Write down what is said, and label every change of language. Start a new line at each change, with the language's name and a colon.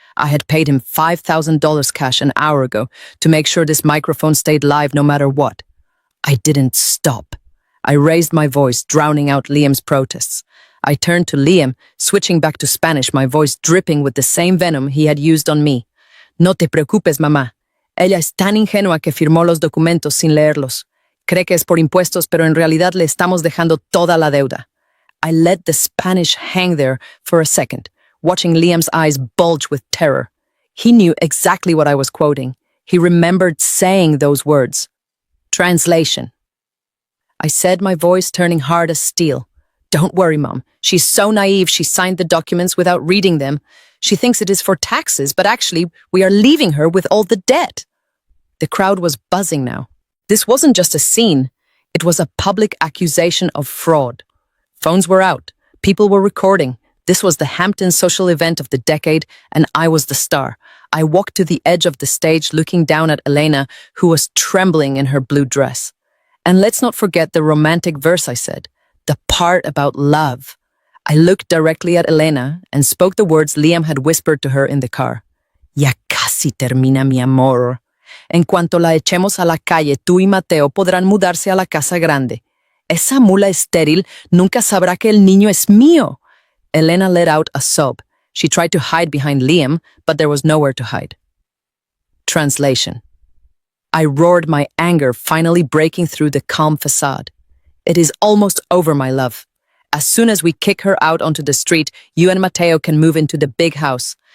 English: I had paid him $5,000 cash an hour ago to make sure this microphone stayed live no matter what. I didn't stop. I raised my voice, drowning out Liam's protests. I turned to Liam, switching back to Spanish, my voice dripping with the same venom he had used on me.
Spanish: "No te preocupes, mamá. Ella es tan ingenua que firmó los documentos sin leerlos. Cree que es por impuestos, pero en realidad le estamos dejando toda la deuda."
English: I let the Spanish hang there for a second, watching Liam's eyes bulge with terror. He knew exactly what I was quoting. He remembered saying those words. Translation. I said, my voice turning hard as steel. "Don't worry, Mom. She's so naive she signed the documents without reading them. She thinks it is for taxes, but actually we are leaving her with all the debt." The crowd was buzzing now. This wasn't just a scene. It was a public accusation of fraud. Phones were out. People were recording. This was the Hampton social event of the decade, and I was the star. I walked to the edge of the stage looking down at Elena, who was trembling in her blue dress. "And let's not forget the romantic verse," I said. "The part about love." I looked directly at Elena and spoke the words Liam had whispered to her in the car.
Spanish: "Ya casi termina, mi amor. En cuanto la echemos a la calle, tú y Mateo podrán mudarse a la casa grande. Esa mula estéril nunca sabrá que el niño es mío."
English: Elena let out a sob. She tried to hide behind Liam, but there was nowhere to hide. Translation. I roared, my anger finally breaking through the calm facade. "It is almost over, my love. As soon as we kick her out onto the street, you and Mateo can move into the big house.